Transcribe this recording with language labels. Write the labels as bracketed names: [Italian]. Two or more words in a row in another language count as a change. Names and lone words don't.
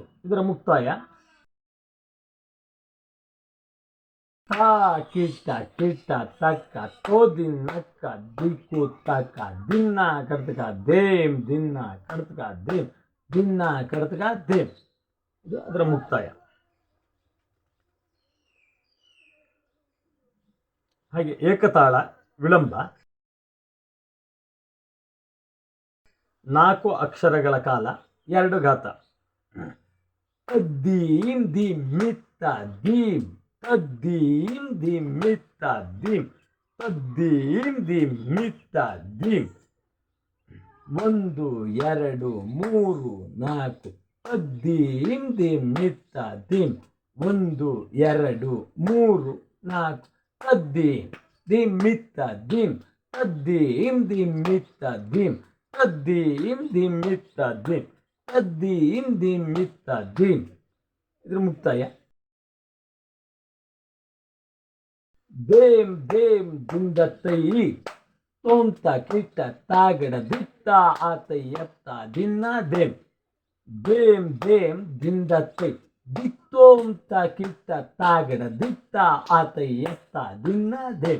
[Kannada] ಇದರ ಮುಕ್ತಾಯ ತಾ ಕಿಟ್ಟ ಕಿಟ್ಟ ತಕ್ಕ ತೋ ದಿನ್ನಕ್ಕ ದಿಕ್ಕು ತಕ್ಕ ದಿನ್ನ ಕರ್ತಕ ದೇಂ ದಿನ್ನ ಕರ್ತಕ ದೇಂ ದಿನ್ನ ಕರ್ತಕ ದೇಂ. ಇದು ಅದರ ಮುಕ್ತಾಯ. ಹಾಗೆ ಏಕತಾಳ ವಿಳಂಬ 4 ಅಕ್ಷರಗಳ ಕಾಲ, 2 ಘಾತ. ತದ್ದೀಂ ದಿಂ ಮಿತ್ತ ದೀಂ ತದ್ದೀಂ ದಿಂ ಮಿತ್ತ ದೀಂ ತದ್ದೀಂ ದಿಂ ಮಿತ್ತ ದೀಂ. 1 2 3 4 ತದ್ದೀಂ ದಿಂ ಮಿತ್ತ ದೀಂ 1 2 3 4 ತದ್ದೀಂ ದಿಂ ಮಿತ್ತ ದೀಂ ತದ್ದೀಂ ದಿಂ ಮಿತ್ತ ದೀಂ ತದ್ದೀಂ ದಿಂ ಮಿತ್ತ ದೀಂ ತದ್ದೀಂ ದಿಂ ಮಿತ್ತ ದೀಂ. ಇದ್ರ ಮುಕ್ತಾಯ ದೇಂ ದೇಂ ದಿಂದತ್ತೈ ತೋಂತ ಕಿಟ್ಟ ತಾಗಡ ದಿತ್ತ ಆತೈ ಎತ್ತ ದಿನ್ನ ದೇಂ. ದೇಂ ದೇಂ ದಿಂದತ್ತೈ ದಿತ್ತೋಂತ ಕಿಟ್ಟ ತಾಗಡ ದಿತ್ತ ಆತೈ ಎತ್ತ ದಿನ್ನ ದೇಂ.